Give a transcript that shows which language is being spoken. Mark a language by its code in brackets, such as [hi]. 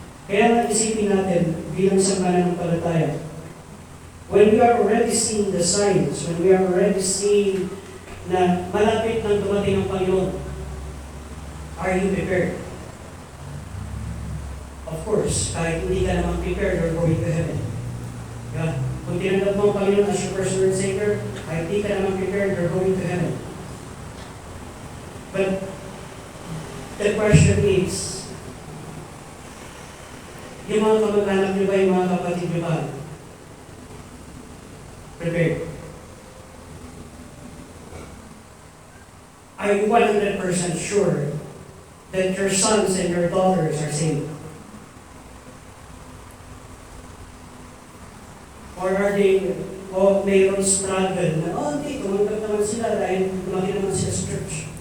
[tl] Kaya isipin natin bilang isang mananampalataya, [en] when we are already seeing the signs, when we are already seeing [tl] na malapit nang dumating ang Panginoon, [en] are you prepared? Of course, [tl] kahit hindi ka naman [en] prepared, you're going to heaven. Yeah. [tl] Kung tinanggap mo ang Panginoon [en] as your personal Savior, [tl] kahit hindi ka naman [en] prepared, you're going to heaven. But the question is, [tl] yung mga kamag-anak niyo ba, yung mga kapatid niyo ba, prepared? [en] Are you 100% sure that your sons and your daughters are saved? Or are they, [tl] mayroong struggle na, hindi, tumanggap naman sila dahil lumaki naman sila sa church.